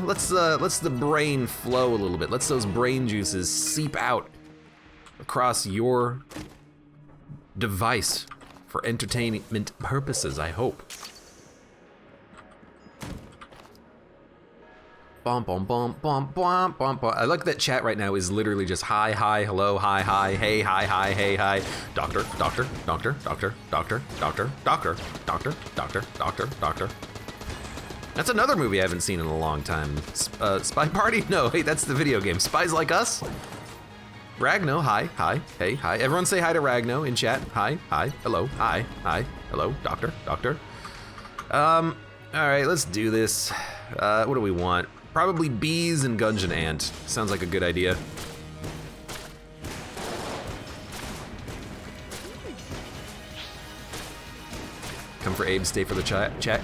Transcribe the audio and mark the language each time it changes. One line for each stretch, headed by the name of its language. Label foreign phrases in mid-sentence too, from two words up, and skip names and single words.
English: Let's the brain flow a little bit. Let's those brain juices seep out across your device for entertainment purposes, I hope. Bom, bom, bom, bom, bom, bom, bom. I like that chat right now is literally just hi, hi, hello, hi, hi, hey, hi, hi, hey, hi. Doctor, doctor, doctor, doctor, doctor, doctor, doctor, doctor, doctor, doctor, doctor. That's another movie I haven't seen in a long time. Spy Party? No, hey, that's the video game. Spies Like Us? Ragno, hi, hi, hey, hi. Everyone say hi to Ragno in chat. Hi, hi, hello, hi, hi, hello, doctor, doctor. All right, let's do this. What do we want? Probably bees and Gungeon Ant. Sounds like a good idea. Come for Abe, stay for the chat.